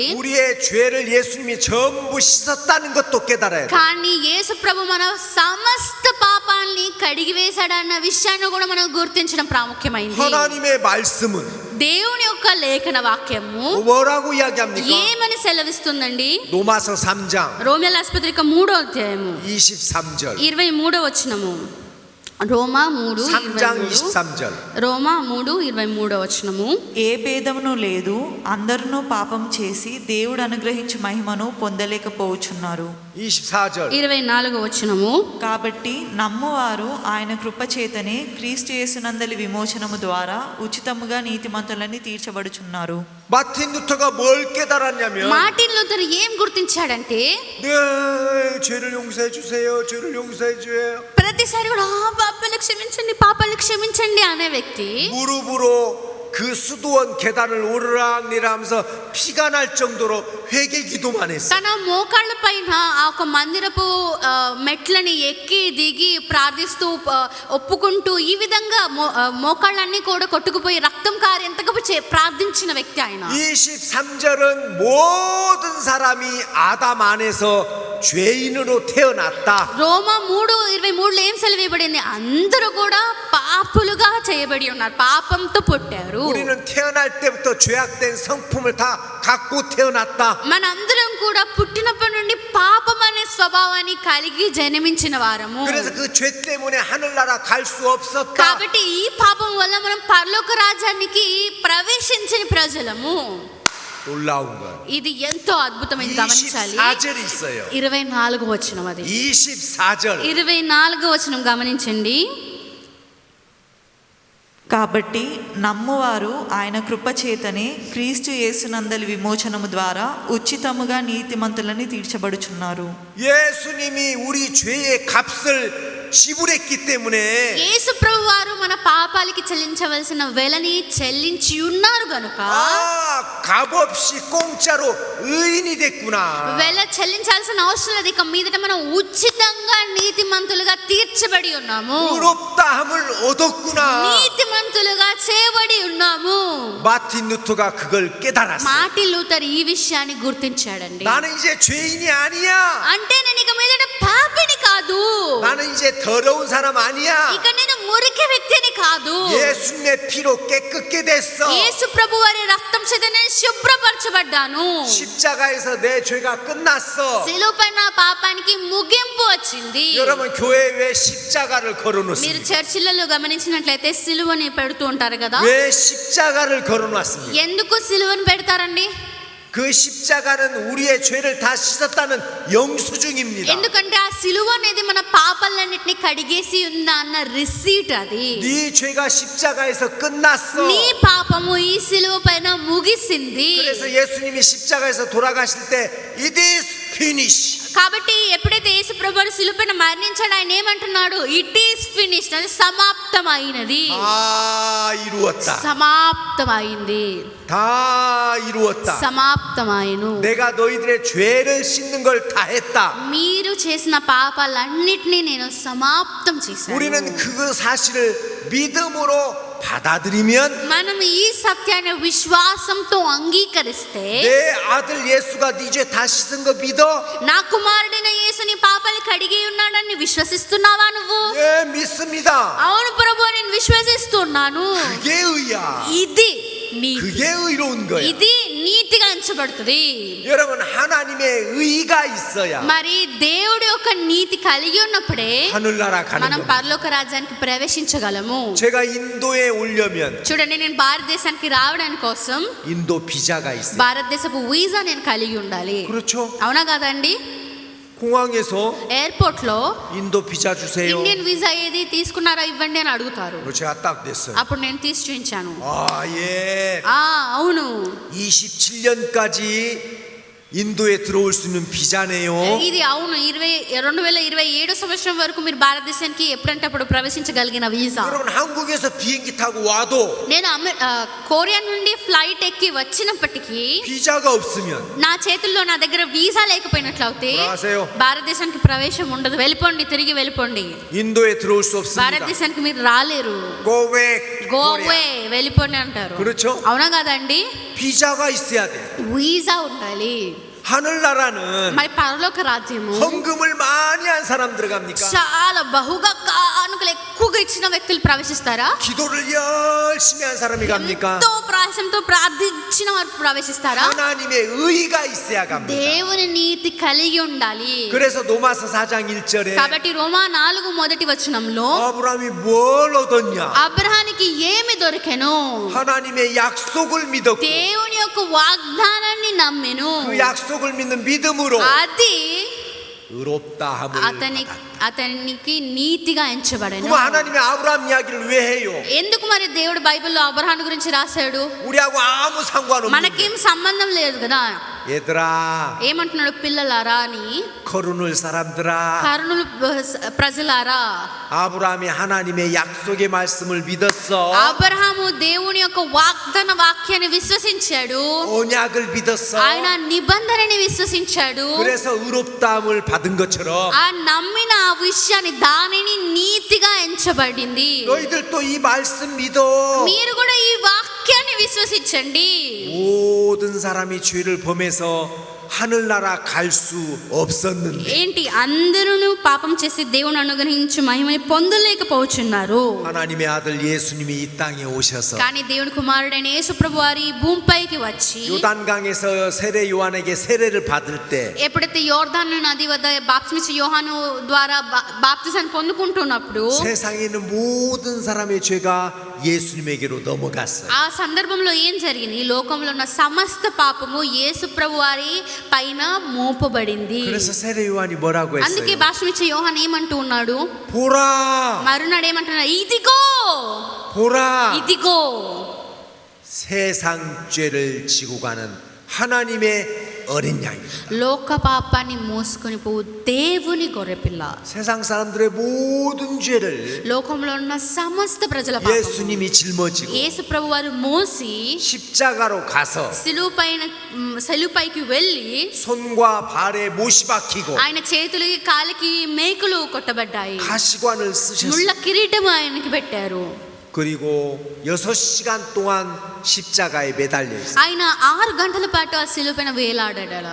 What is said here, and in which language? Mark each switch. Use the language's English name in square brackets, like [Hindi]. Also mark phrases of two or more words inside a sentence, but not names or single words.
[Korean] 우리의 죄를 예수님이 전부 씻었다는 것도 깨달아야 돼. [Telugu] కానీ యేసు ప్రభు మన సమస్త పాపాల్ని కడిగి వేశాడన్న విషయాన్ని కూడా మనం గుర్తించడం ప్రాముఖ్యమైంది. [Korean] 하나님의 말씀은 [Telugu] దేవుని యొక్క లేఖన వాక్యము [Korean] 뭐라고 이야기합니까? [Telugu] ఏమని సెలవిస్తుందండి? [Korean] 로마서 3장 [Telugu] రోమియోల పత్రిక 3వ అధ్యాయము [Korean] 23절 [Telugu] 23వ వచనము. రోమా [Korean] 3장 3:23. 23절 [Telugu] రోమా 3:23 వచనము. ఏ భేదమును లేదు, అందరూ పాపం చేసి దేవుడు అనుగ్రహించు మహిమను పొందలేకపోవచ్చున్నారు. [Korean] 24절 [Telugu] 24వ వచనము. కాబట్టి నమ్మువారు ఆయన కృపచేతనే క్రీస్తు యేసునందలి విమోచనము ద్వారా ఉచితముగా నీతిమంతులని తీర్చబడుచున్నారు. [Korean] 마틴 루터가 뭘 깨달았냐면 [Telugu] మార్టిన్ లూథర్ ఏం గుర్తించాడంటే [Korean] 네, 죄를 용서해 주세요. 죄를 용서해 줘요. [Telugu] ప్రతిసారి కూడా పాపాలు క్షమించండి అనే వ్యక్తి [Korean] 무릎으로 그 수도원 계단을 오르락내리하면서 피가 날 정도로 회개 기도만 했어. [Telugu] తన మోకాళ్ళ పైన ఆ ఒక మందిరపు మెట్లని ఎక్కి దిగి ప్రార్థిస్తూ ఒప్పుకుంటూ ఈ విధంగా మోకాళ్ళన్నీ కూడా కొట్టుకుపోయి రక్తం కారేంతగా ప్రార్థించిన వ్యక్తి ఆయన. [Korean] 23절은 모든 사람이 아담 안에서 죄인으로 태어났다. [Telugu] రోమా 3:23లో ఏం సెలవిబడింది? అందరూ కూడా పాపులుగా చేయబడి ఉన్నారు, పాపంతో పుట్టారు. [Korean] 우리는 태어날 때부터 죄악된 성품을 다 갖고 태어났다. [Telugu] మనందరం కూడా పుట్టినప్పటి నుండి పాపం అనే స్వభావాన్ని కలిగి జన్మించిన వారము. [Korean] 그래서 그 죄 때문에 하늘나라 갈 수 없었다. [Telugu] కాబట్టి ఈ పాపం వల్ల మనం పరలోక రాజ్యానికి ప్రవేశించని ప్రజలము. [Korean] 놀라운 거야. [Telugu] ఇది ఎంతో అద్భుతమైనది, గమనించాలి. [Korean] 24절이 있어요. [Telugu] 24వ వచనం అది. [Korean] 24절. [Telugu] 24వ వచనం గమనించండి. కాబట్టి నమ్మువారు ఆయన కృపచేతనే క్రీస్తు యేసునందలి విమోచనము ద్వారా ఉచితముగా నీతిమంతులని తీర్చబడుచున్నారు. [Korean] 예수님이 우리 죄의 값을 지불했기 때문에 [Telugu] యేసు ప్రభువారు మన పాపాలకి చెల్లించవలసిన వెలని చెల్లించి ఉన్నారు గనుక [Korean] 값없이 공짜로 의인이 됐구나. [Telugu] వెల చెల్లించాల్సిన అవసరం లేదు. ఇక మీదట మనం ఉచితంగా నీతిమంతులుగా తీర్చబడి ఉన్నాము, [Korean] 의롭다함을 얻었구나. [Telugu] నీతిమంతులుగా చేయబడి ఉన్నాము. [Korean] 마틴 루터가 그걸 깨달았어. [Telugu] మార్టిన్ లూథర్ ఈ విషయాన్ని గుర్తించాడండి. [Korean] 나는 이제 죄인이 아니야. [Telugu] అంటే నేను ఇక మీదట పాపిని కాదు, [Korean] 나는 이제 더러운 사람 아니야. [Telugu] ఇక నేను మురికి వ్యక్తిని కాదు. [Korean] 예수님의 피로 깨끗게 됐어. [Telugu] యేసు ప్రభువారి రక్తం చేత నేను శుభ్రపరచబడ్డాను. [Korean] 십자가에서 내 죄가 끝났어. [Telugu] శిలువపై నా పాపానికి ముగింపు వచ్చింది. [Korean] 여러분 교회에 왜 십자가를 [Telugu] మీరు [Korean] 걸어놓습니까? [Telugu] చర్చిలలో గమనించినట్లయితే సిలువని పెడుతూ ఉంటారు కదా. [Korean] 왜 십자가를 걸어놨습니까? [Telugu] ఎందుకు సిలువను పెడతారండి? [Korean] 그 십자가는 우리의 죄를 다 씻었다는 영수증입니다. [Telugu] ఎందుకంటే ఆ సిలువ అనేది మన పాపాలన్నిటిని కడిగేసి ఉందా అన్న రిసీట్ అది. [Korean] 네 죄가 십자가에서 끝났어. [Telugu] నీ పాపము ఈ సిలువ పైన ముగిసింది. [Korean] 그래서 예수님이 십자가에서 돌아가실 때 [English] it is finished. [Telugu] కాబట్టి ఎప్పుడైతే యేసు ప్రభువు సిలువ పైన మరణించాడు, ఆయన ఏమంటున్నాడు? [English] it is finished, [Telugu] అది సమాప్తమైనది. [Korean] 다 이루었다. [Telugu] సమాప్తమైంది, [Korean] 다 이루었다. [Telugu] సమాప్తమైను. [Korean] 내가 너희들의 죄를 씻는 걸 다 했다. [Telugu] మీరు చేసిన పాపాలన్నిటినీ నేను సమాప్తం చేశాను. [Korean] 우리는 그 사실을 믿음으로 받아들이면 [Telugu] మనం ఈ సత్యాన్ని విశ్వాసంతో అంగీకరిస్తే, [Korean] 내 아들 예수가 네 죄 다 씻은 거 믿어? [Telugu] నా కుమారుడైన యేసు నీ పాపాలు కడిగి ఉన్నాడని విశ్వసిస్తున్నావా నువ్వు? [Korean] 예, 믿습니다. [Telugu] అవును ప్రభు, నేను విశ్వసిస్తున్నాను. [Korean] 그게 의야. [Telugu] ఇది నీతి, [Korean] 그게 의로운 거야. [Telugu] ఇది నీతిగా ఎంచబడుతుంది. [Korean] 여러분 하나님의 의가 있어야 [Telugu] మరి దేవుడి యొక్క నీతి కలిగి ఉన్నప్పుడే [Korean] 하늘나라 가는 [Telugu] మనం [Korean] 겁니다. [Telugu] పరలోక రాజ్యానికి ప్రవేశించగలము. [Korean] 제가 인도에 오려면 [Telugu] చూడండి, నేను భారతదేశానికి రావడానికి కోసం [Korean] 인도 비자가 있어요. [Telugu] భారతదేశపు వీసా నేను కలిగి ఉండాలి. [Korean] 그렇죠? [Telugu] అవునా కాదండి? [Korean] 공항에서 [Telugu] ఎయిర్పోర్ట్ లో [Korean] 인도 비자 주세요. [English] Indian visa [Telugu] ఏది తీసుకున్నారా ఇవ్వండి అని అడుగుతారు. [Korean] 그리고 제가 딱 냈어요. [Telugu] అప్పుడు నేను తీసి చూపించాను. [Korean] 아, 예. [Telugu] అవును, [Korean] 27년까지 인도에 들어올 수 있는 비자네요. [Telugu] ఇది అవును. 2027 సంవత్సరం వరకు మీరు భారతదేశానికి ఎప్పుడంటే అప్పుడు ప్రవేశించగలిగిన వీసా. [Korean] 여러분 한국에서 비행기 타고 와도 [Telugu] నేను కొరియా నుండి ఫ్లైట్ ఎక్కి వచ్చినప్పటికీ [Korean] 비자가 없으면 [Telugu] నా చేతుల్లో నా దగ్గర వీసా లేకపోయినట్లయితే రాసేయో. భారతదేశానికి ప్రవేశం ఉండదు. వెళ్ళిపోండి, తిరిగి వెళ్ళిపోండి. [Korean] 인도에 들어올 수 없습니다. [Telugu] భారతదేశానికి మీరు రాలేరు. [English] Go back. [Telugu] గోవే, వెళ్ళిపోండి అంటారు. [Korean] 그렇죠? [Telugu] అవునా కాదండి? [Korean] 비자가 있어야 돼. [Telugu] వీసా ఉండాలి. [Korean] 하늘나라는 [Telugu] మరి పరలోక రాజ్యము [Korean] 헌금을 많이 한 사람 들어갑니까? [Telugu] చాలా బహుగా కానుకలు ఎక్కువగా ఇచ్చిన వ్యక్తులు ప్రవేశిస్తారా? [Korean] 기도를 열심히 한 사람이 갑니까? [Telugu] ఎంతో ప్రయాసంతో ప్రార్థించిన వారు ప్రవేశిస్తారా? [Korean] 하나님의 의가 있어야 갑니다. [Telugu] దేవుని నీతి కలిగి ఉండాలి. [Korean] 그래서 로마서 4장 1절에 [Telugu] కాబట్టి రోమా 4 మొదటి వచనంలో [Korean] 아브라함이 뭘 얻었냐? [Telugu] అబ్రహానికి ఏమి దొరికెను? [Korean] 하나님의 약속을 믿었고 [Telugu] దేవుని యొక్క వాగ్దానాన్ని నమ్మెను. [Korean] 그 약속을 믿는 믿음으로 [Telugu] అది [Korean] 의롭다 함을 [Telugu] అతనికి నీతిగా ఎంచబడెను. [Korean] 그럼 하나님의 아브라함 이야기를 왜 해요? [Telugu] ఎందుకు మరి దేవుడు బైబిల్లో అబ్రహాము గురించి రాశాడు? [Korean] 우리하고 아무 상관없는 [Telugu] మనకేం సంబంధం లేదు కదా. [Korean] 얘들아, [Telugu] ఏమంటున్నాడు? పిల్లలారా అని, [Korean] 거루늘 사람들아, [Telugu] కరుణులు ప్రజలారా, [Korean] 아브라함이 하나님의 약속의 말씀을 믿었어. [Telugu] అబ్రహాము దేవుని యొక్క వాగ్దాన వాక్యాన్ని విశ్వసించాడు, [Korean] 언약을 믿었어. [Telugu] ఆయన నిబంధనని విశ్వసించాడు. [Korean] 그래서 의롭다함을 받은 것처럼 [Telugu] ఆ నమ్మిన ఆ విషయాన్ని, దానిని నీతిగా ఎంచబడింది. [Korean] 너희들도 이 말씀 믿어. [Telugu] మీరు కూడా ఈ వాక్యాన్ని విశ్వసించండి. [Korean] 모든 사람이 죄를 범해서 하늘나라 갈 수 없었는데 [Telugu] ఏంటి? అందరూ పాపం చేసి దేవుని అనుగ్రహించి మహిమని పొందలేకపోతున్నారు. [Korean] 하나님의 아들 예수님이 이 땅에 오셔서 [Telugu] కానీ దేవుని కుమారుడైన యేసు ప్రభు వారి భూమిపైకి వచ్చి, [Korean] 요단강에서 세례 요한에게 세례를 받을 때 [Telugu] ఎప్పుడైతే యోర్దాను నది వద్ద బాప్తిస్మిచ్చే యోహాను ద్వారా బాప్తిసాన్ని పొందుకుంటున్నప్పుడు [Korean] 세상에 있는 모든 사람의 죄가 예수님에게로 넘어갔어요. [Telugu] ఆ సందర్భంలో ఏం జరిగింది? ఈ లోకంలో ఉన్న సమస్త పాపము యేసు ప్రభు వారి పైన మోపబడింది. [Korean] 그래서 세례 요한이 뭐라고 [Telugu] అందుకే [Korean] 했어요? [Telugu] బాప్తిస్మిచ్చే యోహాను ఏమంటూ ఉన్నాడు? [Korean] 보라, [Telugu] మరునాడు ఏమంటున్నాడు? ఇదిగో, [Korean] 보라, [Telugu] ఇదిగో [Korean] 세상 죄를 지고 가는 하나님의 어린 양입니다. [Telugu] లోక పాపాన్ని మోసుకొని పోవు దేవుని గొర్రెపిల్ల. [Korean] 세상 사람들의 모든 죄를 [Telugu] లోకంలో ఉన్న సమస్త ప్రజల పాపం [Korean] 예수님이 짊어지고 [Telugu] యేసు ప్రభు వారు మోసి [Korean] 십자가로 가서 [Telugu] సెలువుపైకి వెళ్ళి [Korean] 손과 발에 못이 박히고 [Telugu] ఆయన చేతులకి కాలికి మేకులు కొట్టబడ్డాయి, [Korean] 가시관을 쓰셨어요. [Telugu] ముళ్ళ కిరీటం ఆయనకి పెట్టారు. [Korean] 그리고 6시간 동안 십자가에 매달려 있어요. [Telugu] ఆయన 6 గంటల పాటు ఆ సిలువ పైన వేలాడాడు.